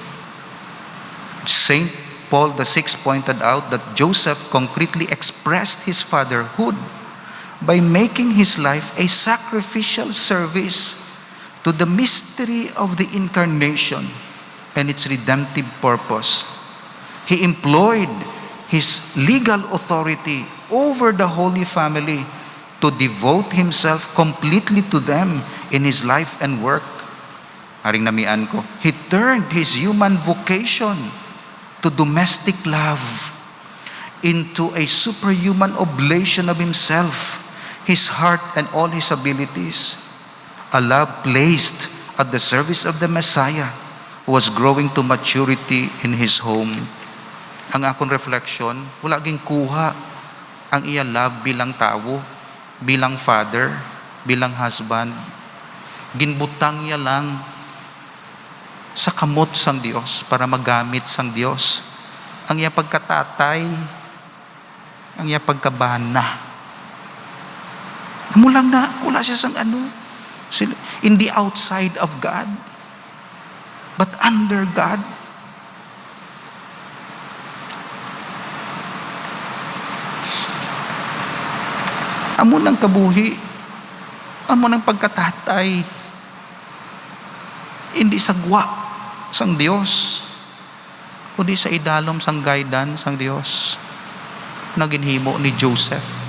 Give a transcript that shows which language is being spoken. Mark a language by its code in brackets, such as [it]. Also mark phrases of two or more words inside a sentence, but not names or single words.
[en] Saint Paul VI pointed out that Joseph concretely expressed his fatherhood by making his life a sacrificial service to the mystery of the incarnation and its redemptive purpose. He employed his legal authority over the Holy Family to devote himself completely to them in his life and work. [hil] Haring namian ko, [en] he turned his human vocation to domestic love into a superhuman oblation of himself, his heart, and all his abilities. A love placed at the service of the Messiah who was growing to maturity in his home. [hil] Ang akong reflection, wala ging kuha ang iya love bilang tao, bilang father, bilang husband. Ginbutang niya lang sa kamot sang Dios para magamit sang Dios. Ang iya pagkatatay, ang iya pagkabana. Mulang na, wala siya sang [en] in the outside of God, but under God. [hil] Amo ng kabuhi, amo ng pagkatatay, hindi sagwa sang Dios, kundi sa idalom sang guidance sang Dios na ginhimo ni Joseph.